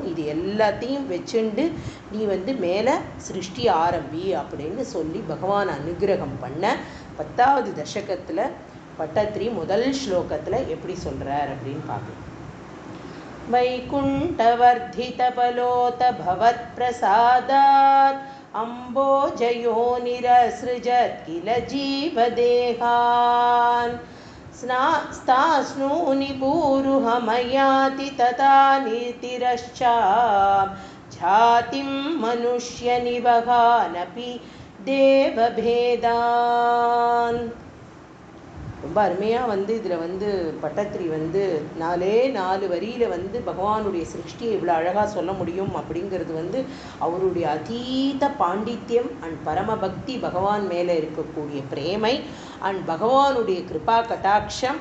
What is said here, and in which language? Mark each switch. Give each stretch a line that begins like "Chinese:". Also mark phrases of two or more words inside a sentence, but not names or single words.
Tamil: இது எல்லாத்தையும் வச்சுண்டு நீ மேலே சிருஷ்டி ஆரம்பி அப்படின்னு சொல்லி பகவான் அனுகிரகம் பண்ண 10வது தசகத்தில் பட்டத்ரி முதல் ஸ்லோகத்தில் எப்படி சொல்கிறார் அப்படின்னு பார்க்கலாம்.
Sanskrit: वैकुण्ठवर्धित बलोत भवत् प्रसादात् अम्बोजयोनिरसृजत् किल जीवदेहान् स्तास्नूनि पूरुहमयाति तथा नीतिरश्चां जातिं मनुष्यनिवहानपि देवभेदान्.
Tamil: ரொம்ப அருமையாக இதில் பட்டத்திரி 4 வரியில் பகவானுடைய சிருஷ்டியை இவ்வளோ அழகாக சொல்ல முடியும் அப்படிங்கிறது அவருடைய அதீத பாண்டித்யம் அண்ட் பரமபக்தி, பகவான் மேலே இருக்கக்கூடிய பிரேமை அண்ட் பகவானுடைய கிருபா கட்டாட்சம்.